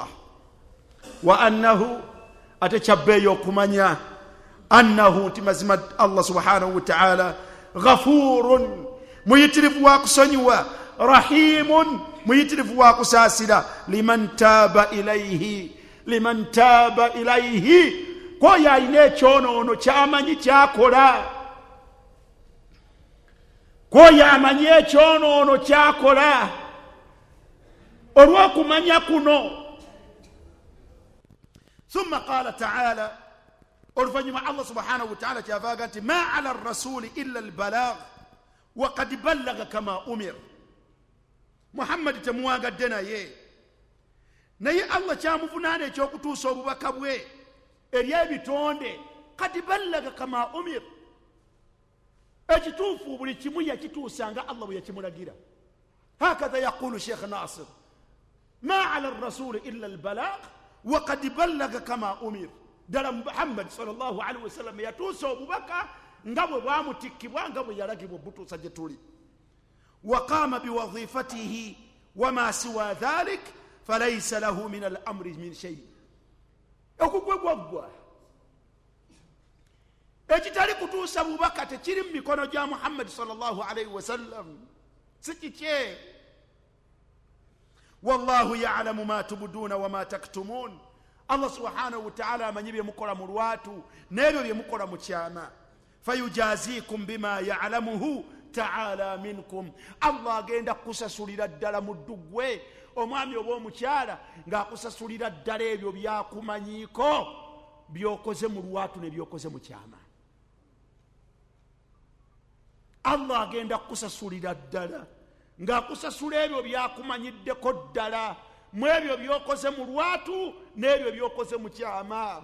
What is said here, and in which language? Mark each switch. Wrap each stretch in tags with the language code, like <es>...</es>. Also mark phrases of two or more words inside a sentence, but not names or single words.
<ar>وأنّه,</ar> <lg>ate kyabbeeyi okumanya annahu nti mazima</lg> <ar>الله سبحانه وتعالى غفورٌ,</ar> <lg>muyitirivu wa kusonyiwa, rahimun, muyitirivu wa kusaasira,</lg> <ar>لمن تاب إليه,</ar> <lg>kwoyo alina ekyonoono kyamanyi kyakola, kwoyo amanyi ekyonoono kyakola. Olw'okumanya kuno</lg> <ar>ثم قال تعالى,</ar> <lg>oluvanyuma</lg> <ar>الله سبحانه وتعالى</ar> <lg>kyavaaga nti</lg> <ar>ما على الرسول إلا البلاغ وقد بلّغ كما أُمر.</ar> <lg>Muhammad temuwagadde naye Allah kyamuvunaana ekyokutuusa obubaka bwe eri ebitonde.</lg> <ar>قد بلّغ كما أُمر,</ar> <lg>ekituufu buli kimu yakituusanga Allah bwe yakimulagira.</lg> <ar>هكذا يقول الشيخ ناصر ما على الرسول إلا البلاغ وقد بلّغ كما أُمر.</ar> <lg>Dala Muhammad</lg> <ar>صلى الله عليه وسلم</ar> <lg>yatuusa obubaka nga bwe bwamutikkibwa, nga bwe yalagibwa obutuusa gye tuli.</lg> <ar>وقام بوظيفته وما سوى ذلك فليس له من الأمر من شيء.</ar> <lg>Okugwegwaggwa ekitali kutuusa bubaka tekiri mu mikono gya Muhammad</lg> <ar>صلى الله عليه وسلم,</ar> <lg>si kikye.</lg> <ar>والله يعلم ما تبدون وما تكتمون. الله سبحانه وتعالى</ar> <lg>amanyi bye mukola mu lwatu n'ebyo bye mukola mu kyama.</lg> <ar>فيجازيكم بما يعلمه تعالى منكم.</ar> <lg>Allah agenda kusasulira ddala muddu gwe omwami oba omukyala ng'akusasulira ddala ebyo byakumanyiiko byokoze mu lwatu ne byokoze mu kyama. Allah agenda kusasulira ddala ng'akusasula ebyo byakumanyiddeko ddala mu ebyo byokoze mu lwatu n'ebyo byokoze mu kyama.</lg>